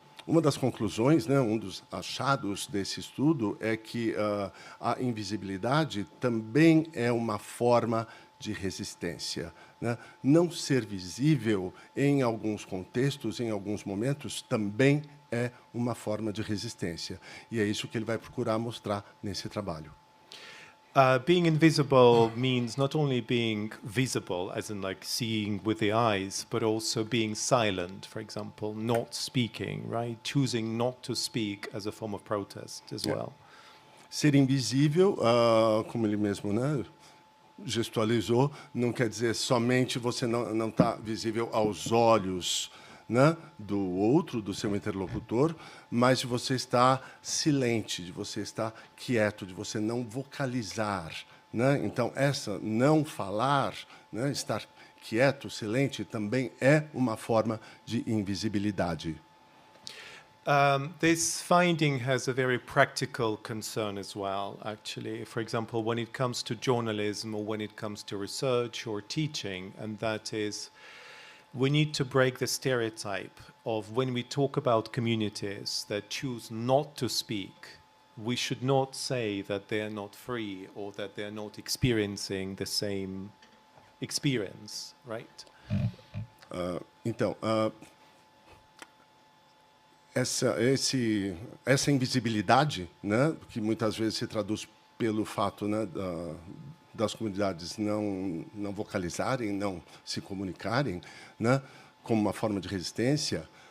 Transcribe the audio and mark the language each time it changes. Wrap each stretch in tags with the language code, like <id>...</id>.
<pt>Uma das conclusões, né, dos achados desse estudo é que a invisibilidade também é uma forma de resistência, né? Não ser visível em alguns contextos, em alguns momentos, também é uma forma de resistência. E é isso que ele vai procurar mostrar nesse trabalho.</pt> <en>Being invisible means not only being visible, as in like seeing with the eyes, but also being silent, for example, not speaking, right? Choosing not to speak as a form of protest as well.</en> <pt>Ser invisível, como ele mesmo, né, gestualizou, não quer dizer somente você não está visível aos olhos, né, do outro, do seu interlocutor, mas de você estar silente, de você estar quieto, de você não vocalizar, né? Então, essa não falar, né, estar quieto, silente, também é uma forma de invisibilidade.</pt> <en>This finding has a very practical concern as well, actually. For example, when it comes to journalism or when it comes to research or teaching, and that is, we need to break the stereotype of when we talk about communities that choose not to speak, we should not say that they are not free or that they are not experiencing the same experience, right?</en> <pt>Então, essa invisibilidade, né, que muitas vezes se traduz pelo fato, né, das comunidades não vocalizarem, não se comunicarem, né, como uma forma de resistência,</pt>